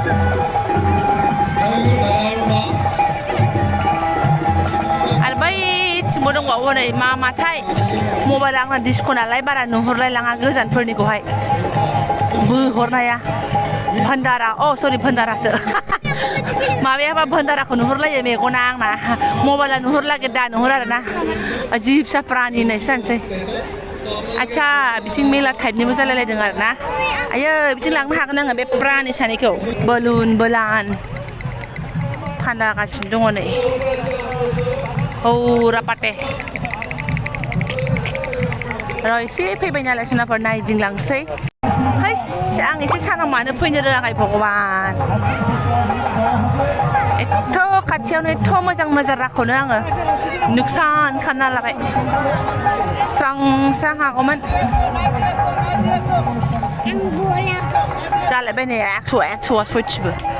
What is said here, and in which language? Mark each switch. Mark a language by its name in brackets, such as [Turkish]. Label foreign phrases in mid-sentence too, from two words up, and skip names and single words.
[Bodo] आरो बैथिंबो दंबावो नै माथाय मबाइल आंना डिस्क' नालाय बारा नुहुरलायलाङा गोजानफोरनिखौहाय बोहरनाया भान्दारा सरि भान्दारासो माबायाबा भान्दाराखौ नुहुरलायो मेगना आंना मबाइला नुहुरलागे दा नुहुर आरोना [Hindi] अजीब सा प्राणी [Bodo] होननायसो जानोसै आच्छा बिथिं मेला टाइपनिबो जालायलायदों आरोना आयै बिथिं लांनो हागोन आङो बे प्राणी सानैखौ बलुन बोलान फानलागासिनो दङ नै रापाटे र एसे फैबाय नालाय सनाफोर नायदिंलांसै हैस आं एसे सानाव मानो फैनो रोङाखै भगबान एथ' खाथियावनो एथ' मोजां नोजोराखौनो आङो नुकसान खालामना लाबाय स्रां स्रां हागौमोन जालायबाय नै 100 सयथिबो